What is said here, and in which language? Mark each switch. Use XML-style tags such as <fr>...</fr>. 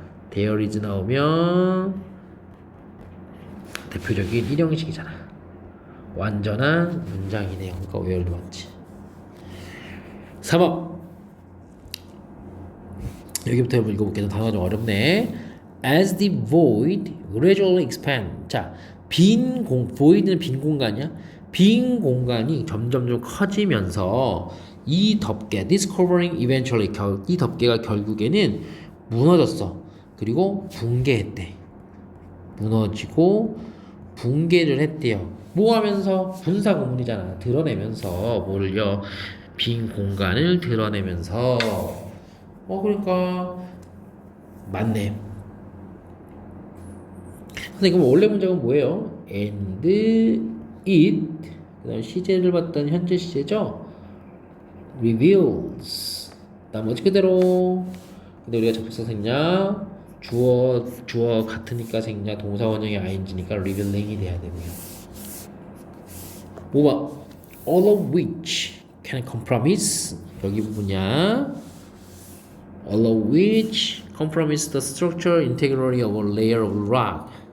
<ko>there is 나오면 대표적인 일형식이잖아. 완전한 문장이네요. 그러니까 where도 맞지. 3번 여기부터 한번 읽어볼게요. 단어가 좀 어렵네.</ko> <en>As the void gradually expand.</en> <ko>자, void는 빈 공간이야. 빈 공간이 점점 커지면서 이 덮개,</ko> <en>discovering eventually,</en> <ko>이 덮개가 결국에는 무너졌어. 그리고 붕괴했대. 무너지고 붕괴를 했대요. 뭐 하면서? 분사 구문이잖아. 드러내면서 뭘요? 빈 공간을 드러내면서. 그러니까 맞네. 선생님, 그럼 원래 문장은 뭐예요?</ko> <en>And it,</en> <ko>그다음 시제를 봤던 현재 시제죠. reveals. 나머지 그대로. 근데 우리가 접속사 생략, 주어 같으니까 생략, 동사 원형이 ing니까 revealing이 돼야 되고요.</ko> <en>5번 all of which can compromise.</en> <ko>여기 부분이야.</ko> <en>all of which compromise the structural integrity of a layer of rock.</en>